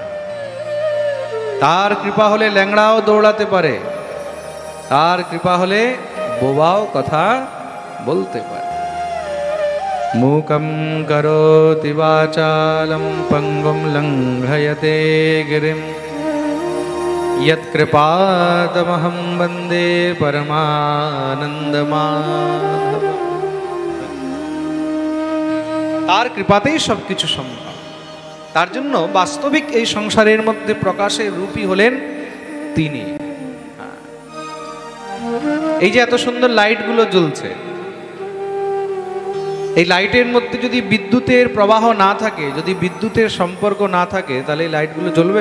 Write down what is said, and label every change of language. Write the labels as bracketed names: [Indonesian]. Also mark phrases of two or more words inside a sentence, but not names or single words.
[Bangla] তার কৃপা হলে ল্যাংড়াও দৌড়াতে পারে, তার কৃপা হলে বোবাও কথা বলতে পারে। [Sanskrit] মূকং করোতি বাচালম পঙ্গুম লঙ্ঘয়তে গিরিম यत्कृपातमहं वन्दे परमानन्दमाधवम्। [Bangla] তার কৃপাতেই সবকিছু সম্ভব। তার জন্য বাস্তবিক এই সংসারের মধ্যে প্রকাশের রূপী হলেন তিনি। এই যে এত সুন্দর লাইটগুলো জ্বলছে, এই লাইটের মধ্যে যদি বিদ্যুতের প্রবাহ না থাকে, যদি বিদ্যুতের সম্পর্ক না থাকে, তাহলে এই লাইটগুলো জ্বলবে?